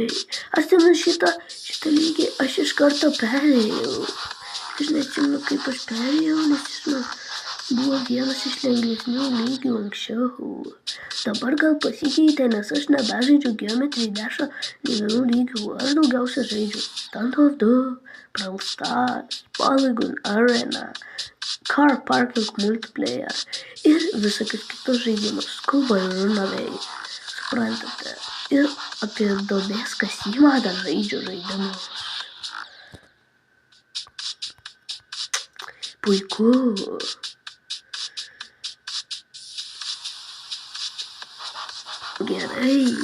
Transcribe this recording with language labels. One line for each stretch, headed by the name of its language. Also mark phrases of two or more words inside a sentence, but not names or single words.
Lithuanian: Aš ten šitą lygį aš iš karto perėjau. Aš neatsimenu, kaip aš perėjau, nes jis man buvo vienas iš lengvesnių lygių anksčiau. Dabar gal pasikeitė, nes aš nebežaidžiu Geometry Dash'o nei vienų lygių. Aš daugiausia žaidžiu Stand of 2, Brawl Stars, Polygon Arena, Car Parking Multiplayer ir visokius kitus žaidimus. Skuba ir Runaway. Suprantate? Ir apie duobės kasimą dar žaidžiu žaidimus. Puiku. Gerai.